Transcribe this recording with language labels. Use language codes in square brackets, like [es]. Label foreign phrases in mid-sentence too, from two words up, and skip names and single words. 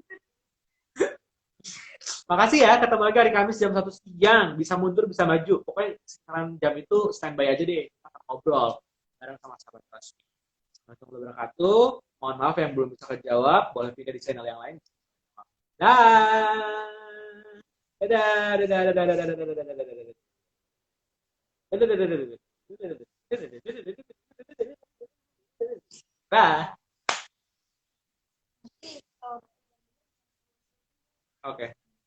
[id] Makasih ya, ketemu lagi hari Kamis jam 1 siang. Bisa mundur, bisa maju. Pokoknya sekarang jam itu standby aja deh. Kita akan ngobrol bareng sama sahabat Rasmi. [ar] Assalamualaikum warahmatullahi wabarakatuh. [id] Mohon maaf yang belum bisa kejawab. Boleh pindah di channel yang lain. Dah. Dadah, dadah, dadah, dadah, dadah, dadah, dadah, dadah, dadah. Dadah, dadah, dadah, dadah. Dah. Oke.